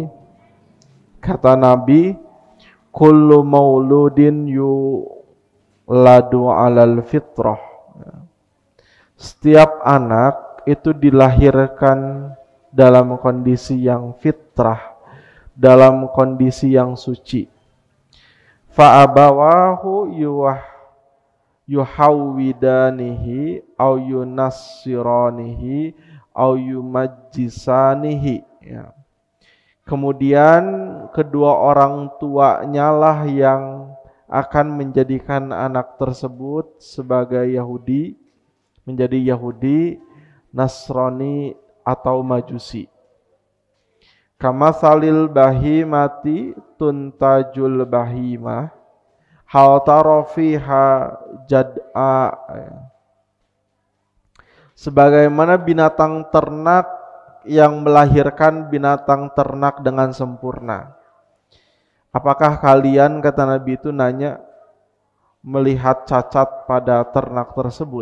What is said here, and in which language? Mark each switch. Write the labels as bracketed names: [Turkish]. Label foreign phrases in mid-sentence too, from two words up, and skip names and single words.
[Indonesian] Kata Nabi, [Arabic] "كل مولود يولد على الفطرة." [Indonesian] Setiap anak itu dilahirkan dalam kondisi yang fitrah, dalam kondisi yang suci. [Arabic] فأبواه يهودانه أو ينصرانه أو يمجسانه. [Indonesian] Ya. Kemudian kedua orang tuanya lah yang akan menjadikan anak tersebut sebagai Yahudi, menjadi Yahudi, Nasrani atau Majusi. [Arabic] كمثل البهيمة تنتج البهيمة هل ترى فيها جدعاء. [Indonesian] Sebagaimana binatang ternak yang melahirkan binatang ternak dengan sempurna. Apakah kalian, kata Nabi itu nanya, melihat cacat pada ternak tersebut?